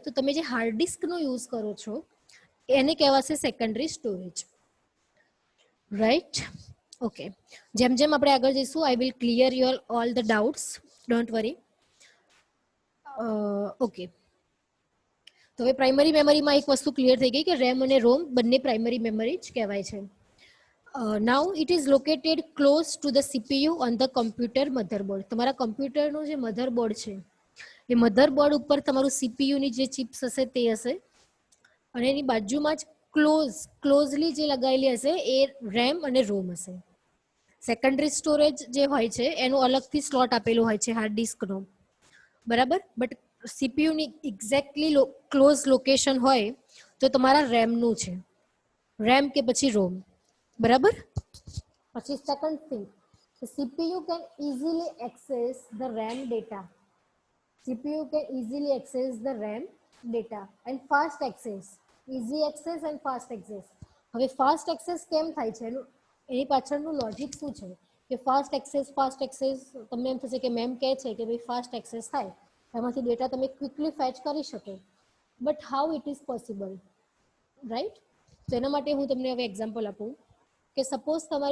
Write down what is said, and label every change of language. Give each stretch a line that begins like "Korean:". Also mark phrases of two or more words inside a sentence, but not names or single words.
Gujarati: તો તમે જે
English: hard disk
Gujarati: યુઝ કરો છો એને કહેવાશે
English: secondary storage,
Gujarati: રાઈટ?
English: ઓકે,
Gujarati: જેમ જેમ આપણે આગળ જઈશું
English: I will clear your all the doubts, don't worry.
Gujarati: ઓકે, તો હવે
English: primary memory
Gujarati: એક વસ્તુ ક્લિયર થઈ ગઈ કે RAM અને ROM બંને
English: primary memory
Gujarati: જ કહેવાય છે.
English: Now it is located close to the CPU on the computer motherboard.
Gujarati: તમારા કમ્પ્યુટરનું જે મધરબોર્ડ છે એ મધરબોર્ડ ઉપર તમારું CPUની જે ચિપ્સ હશે તે હશે અને એની બાજુમાં જ ક્લોઝલી જે લગાવેલી હશે એ RAM અને ROM હશે.
English: secondary storage
Gujarati: જે હોય છે એનું અલગથી સ્લોટ આપેલું હોય છે
English: hard disk,
Gujarati: બરાબર? બટ CPUની
English: exactly close location
Gujarati: હોય તો તમારા રેમનું છે, RAM કે પછી ROM, બરાબર?
English: પછી second thing The CPU can easily access the RAM data. CPU can easily access the RAM data and fast access. Easy access and fast access.
Gujarati: હવે
English: fast access
Gujarati: કેમ થાય છે એની પાછળનું લોજિક શું છે કે
English: fast access
Gujarati: તમને એમ થશે કે મેમ કહે છે કે ભાઈ
English: fast access
Gujarati: થાય એમાંથી ડેટા તમે
English: quickly fetch
Gujarati: કરી શકો
English: but how it is possible right
Gujarati: તો એના માટે હું તમને હવે એક્ઝામ્પલ આપું કે સપોઝ તમારી